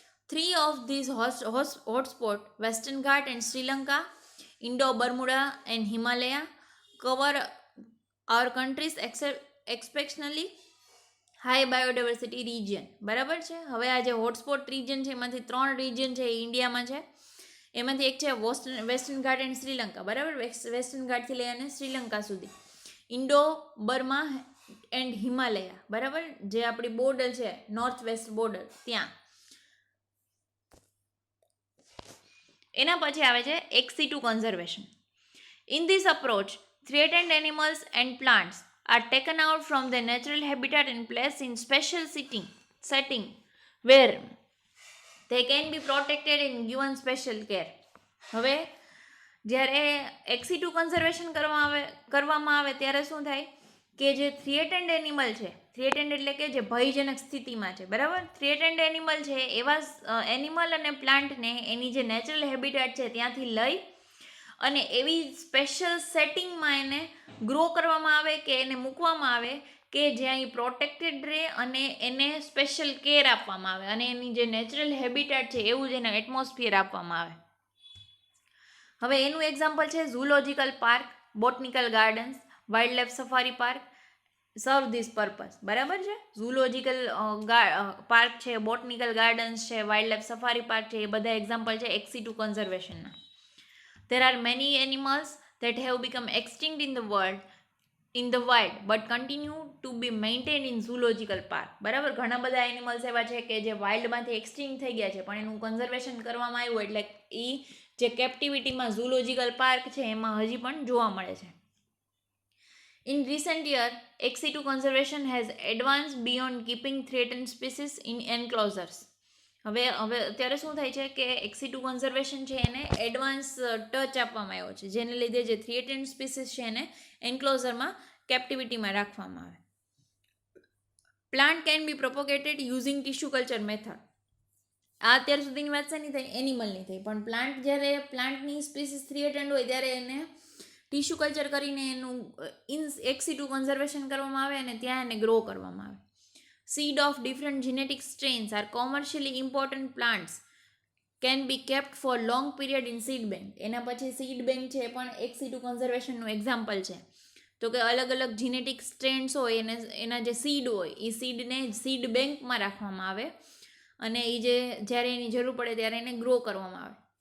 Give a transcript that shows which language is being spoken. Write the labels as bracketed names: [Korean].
[English] 3 of these hotspots, Western Ghat and Sri Lanka, Indo-Bermuda and Himalaya, cover our country's exceptionally high biodiversity region. [Gujarati] બરાબર છે? હવે આ જે hotspot region છે એમાંથી 3 રિજન છે એ ઇન્ડિયામાં છે. એમાંથી એક છે વેસ્ટર્ન ઘાટ એન્ડ શ્રીલંકા, બરાબર. વેસ્ટર્ન ઘાટથી લઈ અને શ્રીલંકા સુધી. ઇન્ડો બર્મા એન્ડ હિમાલયા, બરાબર, જે આપણી બોર્ડર છે નોર્થ વેસ્ટ બોર્ડર ત્યાં. એના પછી આવે છે એક્સિટુ conservation. [English] In this approach threatened animals and plants are taken out from their natural habitat and placed in special setting where they can be protected and given special care. [Gujarati] હવે જ્યારે એક્સિટુ conservation કરવામાં આવે ત્યારે શું થાય કે જે થ્રેટેન્ડ એનિમલ છે, થ્રેટેન્ડ એટલે કે જે ભયજનક સ્થિતિમાં છે, બરાબર. થ્રેટેન્ડ એનિમલ છે એવા એનિમલ અને પ્લાન્ટને એની જે નેચરલ હેબિટેટ છે ત્યાંથી લઈ અને એવી સ્પેશિયલ સેટિંગમાં એને ગ્રો કરવામાં આવે કે એને મૂકવામાં આવે કે જ્યાં એ પ્રોટેક્ટેડ રહે અને એને સ્પેશિયલ કેર આપવામાં આવે અને એની જે નેચરલ હેબિટેટ છે એવું જ એને એટમોસ્ફિયર આપવામાં આવે. હવે એનું એક્ઝામ્પલ છે zoological park, botanical gardens, wild life safari park [English] serve this purpose, [Gujarati] બરાબર છે. ઝૂલોજિકલ પાર્ક છે, બોટનિકલ ગાર્ડન્સ છે, વાઇલ્ડ લાઇફ સફારી પાર્ક છે, એ બધા એક્ઝામ્પલ છે એક્સિટુ કન્ઝર્વેશનના. [English] There are many animals that have become extinct in the wild but continue to be maintained in zoological park. [Gujarati] બરાબર, ઘણા બધા એનિમલ્સ એવા છે કે જે વાઇલ્ડમાંથી એક્સટિંક્ટ થઈ ગયા છે પણ એનું કન્ઝર્વેશન કરવામાં આવ્યું એટલે એ જે કેપ્ટિવિટીમાં ઝૂલોજિકલ પાર્ક છે એમાં હજી પણ જોવા મળે છે. [English] In recent year, ex-situ conservation has advanced beyond keeping threatened species in enclosures. [Gujarati] હવે અત્યારે શું થાય છે કે એક્સિટુ કન્ઝર્વેશન છે એને એડવાન્સ ટચ આપવામાં આવ્યો છે, જેને લીધે જે થ્રેટેન્ડ સ્પીસીસ છે એને એન્ક્લોઝરમાં કેપ્ટિવિટીમાં રાખવામાં આવે. [English] Plant can be propagated using tissue culture method. [Gujarati] આ અત્યાર સુધીની વાત શેની થઈ? એનિમલની થઈ. પણ પ્લાન્ટ જ્યારે પ્લાન્ટની સ્પીસીસ થ્રેટેન્ડ હોય ત્યારે એને ટિશ્યુ કલ્ચર કરીને એનું એક્સિટુ કન્ઝર્વેશન કરવામાં આવે અને ત્યાં એને ગ્રો કરવામાં આવે. [English] Seed of different genetic strains are commercially important plants can be kept for long period in seed bank. [Gujarati] એના પછી seed bank છે પણ એક્સિટુ કન્ઝર્વેશનનું એક્ઝામ્પલ છે. તો કે અલગ અલગ જીનેટિક સ્ટ્રેન્સ હોય એના જે સીડ હોય એ સીડને સીડ બેંકમાં રાખવામાં આવે અને એ જ્યારે એની જરૂર પડે ત્યારે એને ગ્રો કરવામાં આવે.